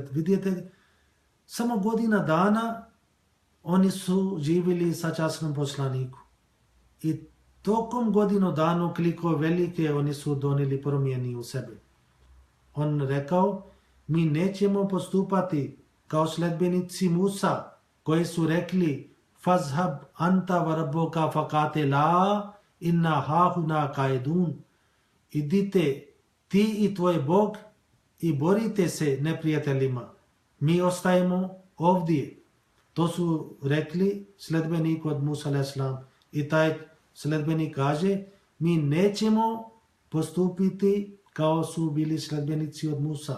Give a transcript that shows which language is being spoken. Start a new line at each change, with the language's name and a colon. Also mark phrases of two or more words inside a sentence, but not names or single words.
Bosnian: Vidite, samo godina dana oni su živjeli sa časnom poslaniku. I tokom godinu dana koliko velike oni su donijeli promjeni u sebe. On rekao, mi nećemo postupati kao sledbenici Musa, koji su rekli,
Arabic: فاذهب أنت وربك فقاتلا إنا هاهنا قاعدون.
Bosnian: Idite ti i tvoj Bog i borite se neprijateljima. Mi ostajemo ovdje. To su rekli sledbenik od Musa a.s. I taj sledbenik kaže, mi nećemo postupiti kao su bili sledbenici od Musa.